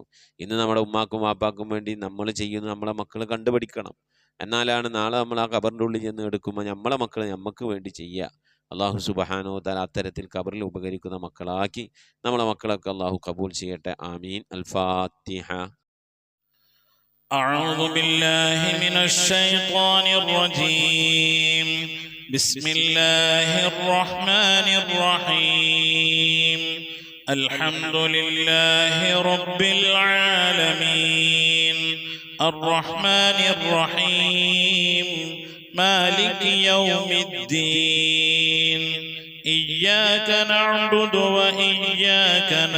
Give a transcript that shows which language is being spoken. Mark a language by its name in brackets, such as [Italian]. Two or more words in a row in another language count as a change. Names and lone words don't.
[Malayalam] ഇന്ന് നമ്മുടെ ഉമ്മാക്കും വാപ്പാക്കും വേണ്ടി നമ്മൾ ചെയ്യുന്നത് നമ്മളെ മക്കൾ കണ്ടുപഠിക്കണം. എന്നാലാണ് നാളെ നമ്മൾ ആ ഖബറിൻ്റെ ഉള്ളിൽ ചെന്ന് എടുക്കുമ്പോൾ നമ്മളെ മക്കൾ നമുക്ക് വേണ്ടി ചെയ്യുക. [Arabic] الله سبحانه وتعالى [Malayalam] അത്തരത്തിൽ ഖബറിൽ ഉപകരിക്കുന്ന മക്കളാക്കി നമ്മളെ മക്കളൊക്കെ അള്ളാഹു കബൂൽ ചെയ്യട്ടെ. [Arabic] آمين. الفاتحة. أعوذ بالله من الشيطان الرجيم. بسم الله الرحمن الرحيم. الحمد لله رب العالمين الرحمن الرحيم مالك يوم الدين إياك نعبد وإياك